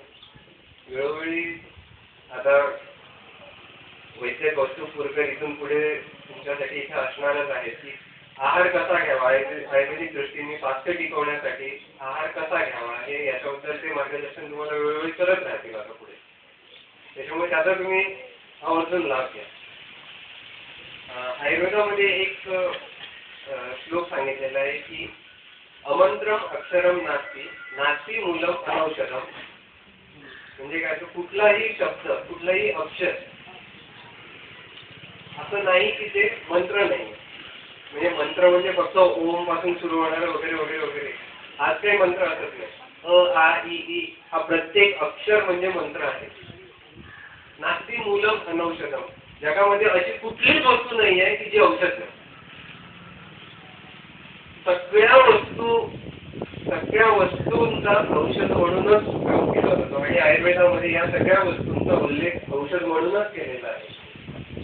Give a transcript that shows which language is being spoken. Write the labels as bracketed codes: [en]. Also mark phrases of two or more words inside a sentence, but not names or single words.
[mr] वेळोवेळी आता वैद्य कौस्तुभ पुरकर इथून पुढे तुमच्यासाठी इथे असणारच आहे की आहार कसा घ्यावा, आयुर्वेदिक दृष्टीने स्वास्थ्य टिकवण्यासाठी आहार कसा घ्यावा हे याच्याबद्दल ते मार्गदर्शन तुम्हाला वेळोवेळी करत राहतील आता पुढे. त्याच्यामुळे त्याचा तुम्ही आवर्जून लाभ घ्या. आयुर्वेदामध्ये एक श्लोक सांगितलेला आहे की [sa] अमंत्रम अक्षरम नास्ति, नास्ति मूलम अनौषधम. [mr] म्हणजे काय, तो कुठलाही शब्द, कुठलाही अक्षर असं नाही की ते मंत्र नाही. म्हणजे मंत्र म्हणजे फक्त ओम पासून सुरू होणार वगैरे वगैरे वगैरे, आज काही मंत्र असत नाही. अ आ इ ई हा प्रत्येक अक्षर म्हणजे मंत्र आहे. [sa] नास्ति मूलम अनौषधम, [mr] जगामध्ये अशी कुठलीच वस्तू नाही आहे की जी औषध नाही. सगळ्या वस्तूंचा औषध म्हणूनच काम केलं जातं आणि आयुर्वेदामध्ये या सगळ्या वस्तूंचा उल्लेख औषध म्हणूनच केलेला आहे.